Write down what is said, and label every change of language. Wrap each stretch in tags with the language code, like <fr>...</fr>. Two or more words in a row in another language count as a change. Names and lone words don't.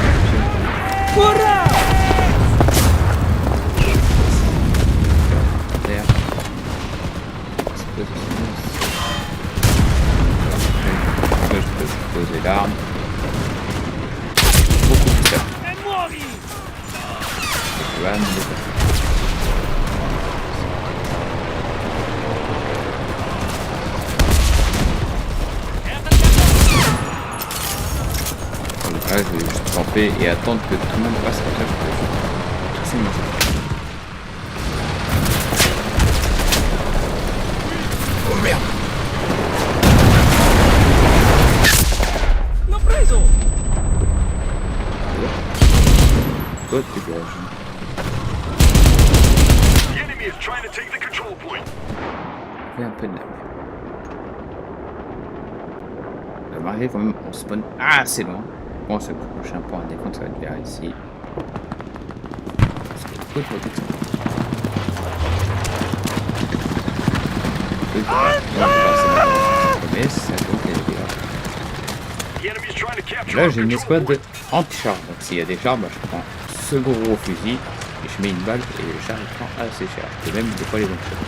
<fr>Hurrah! terre. Je peux poser l'arme. Beaucoup plus tard.</fr> <it>E muori!</it> <fr>Là, nous devons. Là, je vais juste camper et attendre que tout le monde passe comme ça. C'est bon. Oh merde!</fr> <it>L'ho preso!</it> <fr>Toi, tu dégage.</fr> <en>The enemy is trying to take the control point.</en> <fr>Fais un peu de la vue. On va arriver quand même, on spawn assez loin. Bon, c'est le prochain point à défendre, ça va être vers ici. Parce que beaucoup de protection. Mais ça compte les dégâts.</fr> <en>The enemy is trying to capture</en> <fr>Là,</fr> <en>our</en> <fr>j'ai une</fr> <en>control</en> <fr>escouade</fr> <en>point.</en> <fr>anti-char. Donc, s'il y a des chars, bah, je prends ce gros fusil et je mets une balle et le char il prend assez cher. Et même des fois les bons shots.</fr>